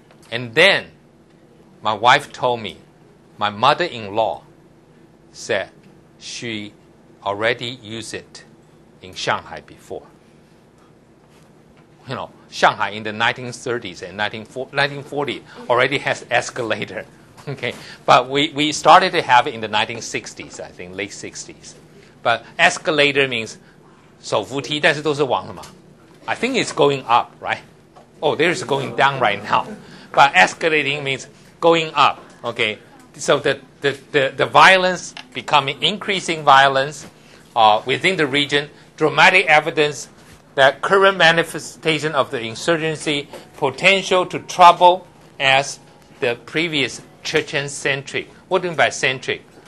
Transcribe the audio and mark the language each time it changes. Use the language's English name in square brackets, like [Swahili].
[English] And then my wife told me, my mother-in-law said she already used it in Shanghai before. Shanghai in the 1930s and 1940 already has escalator. Okay, but we started to have it in the 1960s, I think, late 60s. But escalator means [Chinese] 手扶梯，但是都是往什么？ [English] I think it's going up, right? Oh, there's going down right now. But escalating means going up. Okay, so the violence becoming increasing violence within the region, dramatic evidence that current manifestation of the insurgency potential to trouble as the previous Chechen-centric. What do you mean by centric?